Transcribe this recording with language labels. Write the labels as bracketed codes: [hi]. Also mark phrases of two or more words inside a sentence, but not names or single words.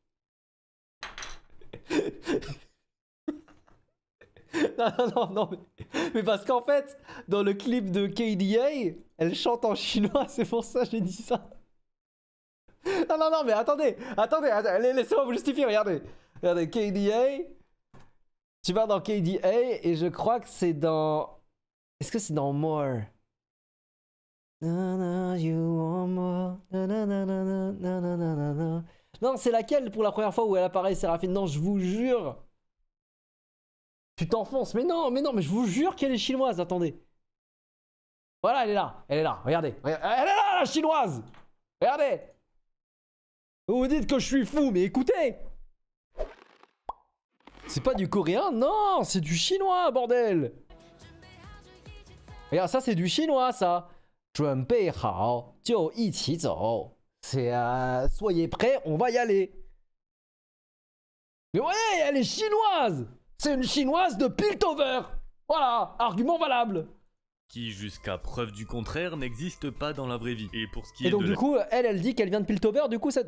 [fr] Non, mais parce qu'en fait, dans le clip de KDA, elle chante en chinois, c'est pour ça que j'ai dit ça. Non, mais attendez, laissez-moi vous justifier, regardez. Regardez, KDA, tu vas dans KDA et je crois que c'est dans... Est-ce que c'est dans More? [en] You want more. [fr] Non, c'est laquelle pour la première fois où elle apparaît, Séraphine? Non, je vous jure. Tu t'enfonces. Mais non, mais je vous jure qu'elle est chinoise, attendez. Voilà, elle est là, regardez. Elle est là, la chinoise. Regardez. Vous vous dites que je suis fou, mais écoutez. C'est pas du coréen, non, c'est du chinois, bordel. Regarde, ça c'est du chinois, ça. [zh] 准备好就一起走. [fr] C'est soyez prêts, on va y aller. Mais ouais, elle est chinoise. C'est une chinoise de Piltover. Voilà, argument valable. Qui, jusqu'à preuve du contraire, n'existe pas dans la vraie vie. Et pour ce qui Et est donc de du coup, elle dit qu'elle vient de Piltover, du coup ça...